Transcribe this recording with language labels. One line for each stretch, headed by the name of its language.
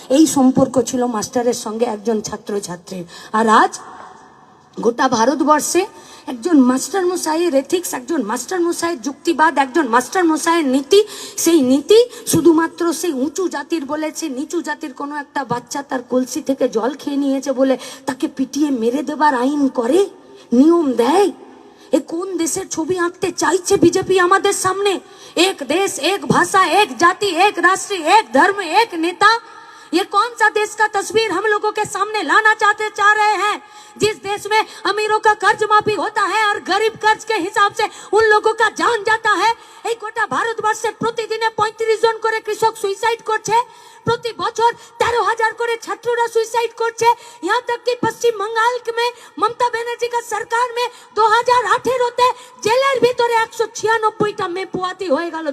Bangla: এই সম্পর্ক ছিল মাস্টারের সঙ্গে একজন ছাত্রছাত্রীর। আর আজ গোটা ভারতবর্ষে একজন মাস্টারমশাইয়ের এথিক্স, একজন মাস্টারমশাইয়ের যুক্তিবাদ, একজন মাস্টারমশাইয়ের নীতি, সেই নীতি শুধুমাত্র সেই উঁচু জাতির বলেছে, নিচু জাতির কোনো একটা বাচ্চা তার কলসি থেকে জল খেয়ে নিয়েছে বলে তাকে পিটিয়ে মেরে দেবার আইন করে, নিয়ম দেয়। এ কোন দেশের ছবি আঁকতে চাইছে বিজেপি আমাদের সামনে?
Hindi: एक देश, एक भाषा, एक जाति, एक राष्ट्र, एक धर्म, एक नेता। ये कौन सा देश का तस्वीर हम लोगों के सामने लाना चाह रहे हैं? जिस देश में अमीरों का कर्ज माफी होता है और गरीब कर्ज के हिसाब से उन लोगों का जान जाता है।
Bangla: এই গোটা ভারতবর্ষে প্রতিদিনে 35 জন করে কৃষক সুইসাইড করছে। প্রতি বছর 13,000 করে ছাত্ররা সুইসাইড করছে।
Hindi: यहाँ तक कि पश्चिम बंगाल में ममता बनर्जी का सरकार में
Bangla: 2018-তে জেলের ভিতরে 196টা মেয়ে পোয়াতি হয়ে গেল।